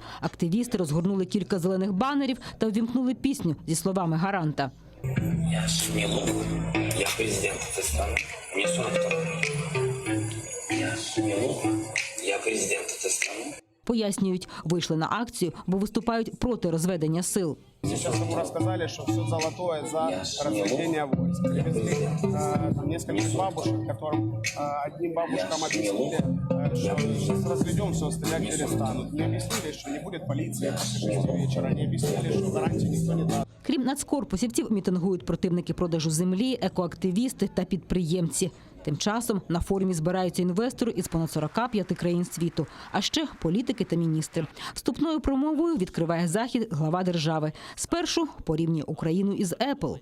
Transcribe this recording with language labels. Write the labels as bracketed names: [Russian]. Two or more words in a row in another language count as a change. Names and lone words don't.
[Ukrainian] Активісти розгорнули кілька зелених банерів та увімкнули пісню зі словами гаранта. Я Шмілов, я президент Татарстану, мені 42. Я Шмілов, я президент Татарстану. Пояснюють, вийшли на акцію, бо виступають проти розведення сил. [Russian] Сейчас ему рассказали, что все золотое за разведение войск. Привезли там нескольких бабушек, которым одним бабушкам объяснили, что сейчас разведем, все, стрелять перестанут. Не объяснили, что не будет полиции после 6 вечера, не объяснили, что гарантии никто не даст. [Ukrainian] Крім нацкорпусівців, мітингують противники продажу землі, екоактивісти та підприємці. Тим часом на форумі збираються інвестори із понад 45 країн світу, а ще політики та міністри. Вступною промовою відкриває захід глава держави. Спершу порівнює Україну із Apple.